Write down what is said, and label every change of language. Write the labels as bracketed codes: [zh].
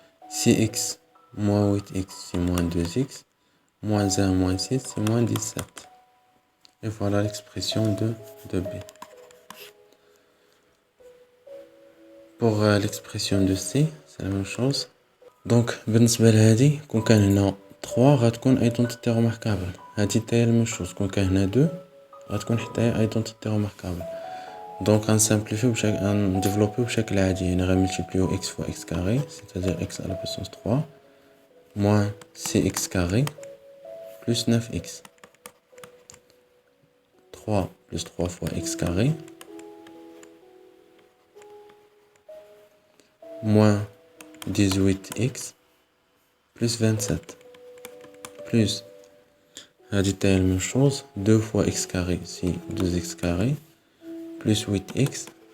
[fr] 6x moins 8x c'est moins 2x. Moins 1 moins 6 c'est moins 17. Et voilà l'expression de B. Pour l'expression de C, c'est la même chose. [ar] Donc, بالنسبة لهذه كون كان هنا 3 غتكون ايدونتيتي روماركابل. هذه حتى هي [fr] la même chose. [ar] كون كان هنا 2 غتكون حتى هي ايدونتيتي روماركابل. دونك غنسامبليفيو غنديفلوبيو بشكل عادي يعني غنملتيبليو [fr] x fois x carré c'est-à-dire x à la puissance 3 moins 6x carré plus 9x. 3 plus 3 fois x carré moins 18x plus 27 plus la détail la même chose 2 fois x carré c'est 2x carré plus 8x